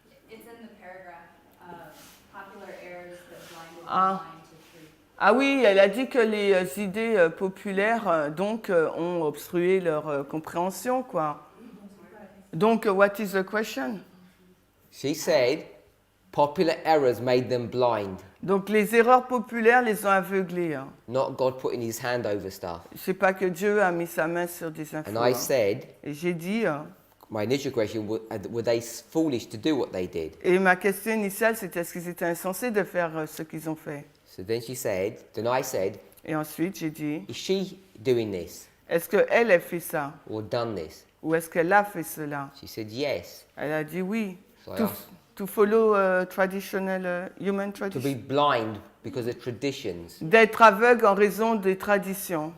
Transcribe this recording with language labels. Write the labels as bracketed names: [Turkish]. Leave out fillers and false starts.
[English] It's in the paragraph, popular errors that blinded the Ah. mind to truth. [French] Ah oui, elle a dit que les idées populaires ont obstrué leur compréhension, quoi. [English] Donc, what is the question? She said, popular errors made them blind, [French] Donc, les erreurs populaires les ont aveuglés. Hein. [English] not God putting his hand over stuff. [French] C'est pas que Dieu a mis sa main sur des infos. [English] And I hein. said, [French] Et j'ai dit, [English] my initial question, were they foolish to do what they did? [French] et ma question initiale, c'était est-ce qu'ils étaient insensés de faire ce qu'ils ont fait? [English] So then I said, [French] Et ensuite, j'ai dit, [English] is she doing this [French] est-ce qu'elle a fait ça? [English] or done this? [French] Ou est-ce qu'elle a fait cela? [English] She said yes. [French] Elle a dit oui. [English] So I To, asked, to follow traditional, human to be tradition. blind because of traditions. [French] D'être aveugle en raison des traditions.